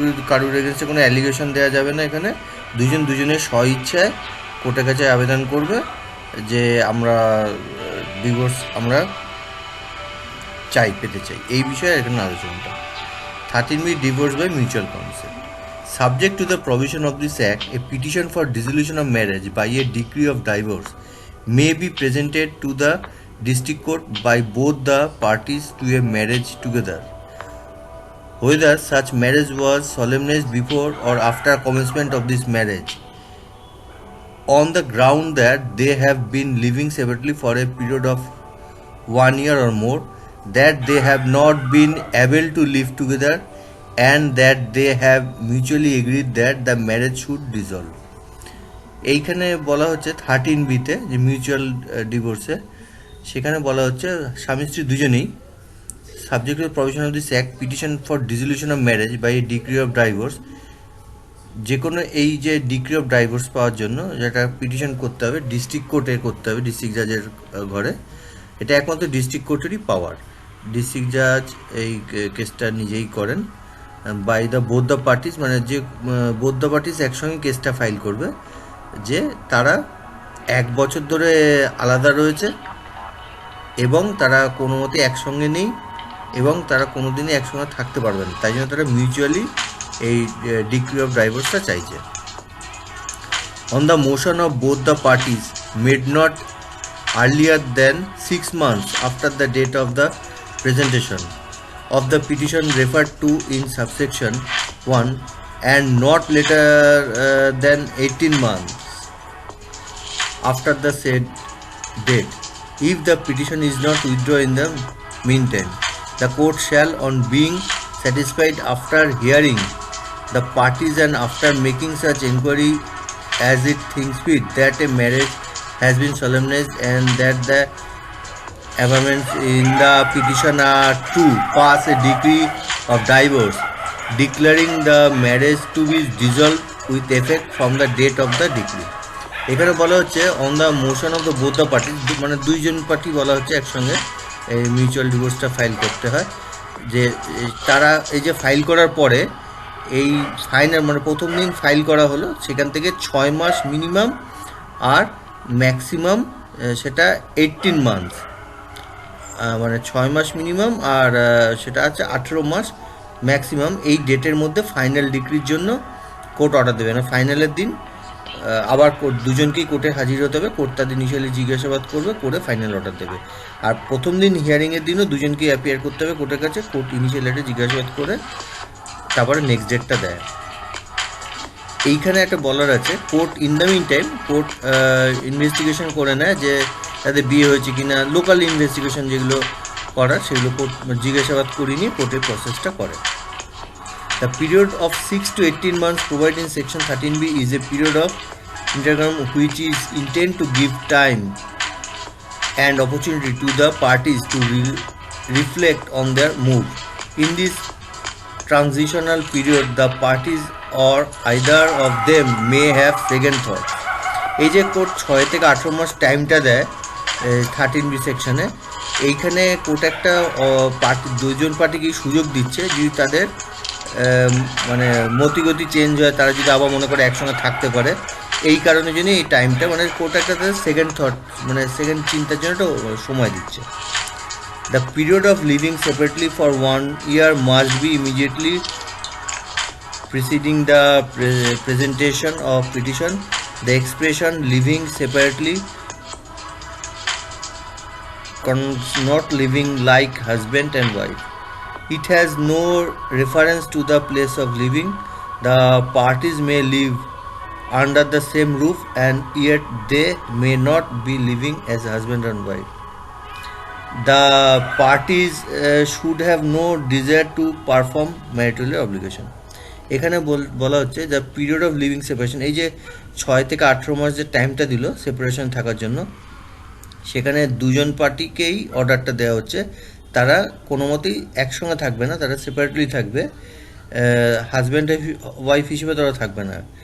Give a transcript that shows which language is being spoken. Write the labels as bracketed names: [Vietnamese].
[Bangla] কারুর এগেনস্টে কোনো অ্যালিগেশন দেওয়া যাবে না। এখানে দুজনের স্বইচ্ছায় কোর্টের কাছে আবেদন করবে যে আমরা ডিভোর্স আমরা পেতে চাই। এই বিষয়ে এখানে আলোচনাটা 13B, divorce by mutual consent. [English] Subject to the provision of this Act, a petition for dissolution of marriage by a decree of divorce may be presented to the district court by both the parties to a marriage together, whether such marriage was solemnized before or after commencement of this marriage, on the ground that they have been living separately for a period of 1 year or more, that they have not been able to live together, and that they have mutually agreed that the marriage should dissolve. [Bangla] এইখানে বলা হচ্ছে 13Bতে যে mutual ডিভোর্সে, সেখানে বলা হচ্ছে স্বামী স্ত্রী দুজনেই [English] subject to provision of this act petition for dissolution of marriage by a decree of divorce, [Bangla] যে কোনো এই যে ডিক্রি অফ ডাইভোর্স পাওয়ার জন্য যেটা পিটিশন করতে হবে ডিস্ট্রিক্ট কোর্টে করতে হবে, ডিস্ট্রিক্ট জাজের ঘরে। এটা একমাত্র ডিস্ট্রিক্ট কোর্টেরই পাওয়ার। ডিস্ট্রিক্ট জাজ এই কেসটা নিজেই করেন [English] by the both the parties, [Bangla] মানে যে বোথ দ্য পার্টিস একসঙ্গে কেসটা ফাইল করবে যে তারা 1 বছর ধরে আলাদা রয়েছে এবং তারা কোনো মতে একসঙ্গে নেই এবং তারা কোনো দিনই একসঙ্গে থাকতে পারবে না, তাই জন্য তারা মিউচুয়ালি এই ডিক্রি অফ ডাইভোর্সটা চাইছে। [English] On the motion of both the parties made not earlier than 6 months after the date of the presentation of the petition referred to in subsection 1, and not later than 18 months after the said date, if the petition is not withdrawn in the meantime, the court shall, on being satisfied after hearing the parties and after making such inquiry as it thinks fit, that a marriage has been solemnized and that the amendments in the petition are to pass a decree of divorce declaring the marriage to be dissolved with effect from the date of the decree. [Bangla] এখানে বলা হচ্ছে [English] on the motion of the both the party, [Bangla] মানে দুইজন party বলা হচ্ছে একসঙ্গে এই mutual ডিভোর্সটা file করতে হয়, যে তারা এই যে ফাইল করার পরে এই ফাইনাল মানে প্রথম দিন ফাইল করা হলো, সেখান থেকে 6 মাস মিনিমাম আর ম্যাক্সিমাম সেটা 18 মান্থস, মানে 6 মাস মিনিমাম আর সেটা আছে 18 মাস ম্যাক্সিমাম, এই ডেটের মধ্যে ফাইনাল ডিগ্রির জন্য কোর্ট অর্ডার দেবে না। ফাইনালের দিন আবার দুজনকেই কোর্টে হাজির হতে হবে, কোর্ট তাদের ইনিশিয়ালি জিজ্ঞাসাবাদ করবে, করে ফাইনাল অর্ডার দেবে। আর প্রথম দিন হিয়ারিংয়ের দিনও দুজনকেই অ্যাপিয়ার করতে হবে কোর্টের কাছে, কোর্ট ইনিশিয়ালি একটা জিজ্ঞাসাবাদ করে তারপরে নেক্সট ডেটটা দেয়। এইখানে একটা বলার আছে, court [English] in the mean time [Bangla] court investigation করে নেয় যে তাদের বিয়ে হয়েছে কিনা, লোকাল ইনভেস্টিগেশন যেগুলো করার সেগুলো কোর্ট জিজ্ঞাসাবাদ করে নিয়ে কোর্টের প্রসেসটা করে। [English] The period of 6 to 18 months provided in section 13B is a period of interregnum which is intended to give time and opportunity to the parties to reflect on their move. In this transitional period, the parties or either of them may have second thought. [Bangla] এই যে court 6 থেকে 18 মাস টাইমটা দেয় 13B সেকশনে, এইখানে court একটা দুজন পার্টিকে সুযোগ দিচ্ছে যদি তাদের মানে মতিগতি চেঞ্জ হয়, তারা যদি আবার মনে করে একসঙ্গে থাকতে পারে, এই কারণে জন্য এই টাইমটা মানে কোর্ট একটা তাদের সেকেন্ড থট মানে সেকেন্ড চিন্তার জন্য একটা সময় দিচ্ছে। [English] The period of living separately for 1 year must be immediately preceding the presentation of petition. The expression living separately not living like husband and wife. It has no reference to the place of living. The parties may live under the same roof and yet they may not be living as husband and wife. the parties should have no desire to perform marital obligation. [Bangla] এখানে বলা হচ্ছে [English] the period of living separation, [Bangla] এই যে 6 থেকে 18 মাস যে টাইমটা দিল separation থাকার জন্য, সেখানে দুজন পার্টিকেই অর্ডারটা দেওয়া হচ্ছে তারা কোনো মতেই একসঙ্গে থাকবে না, তারা সেপারেটলি থাকবে, হাজব্যান্ড ওয়াইফ হিসেবে তারা থাকবে না।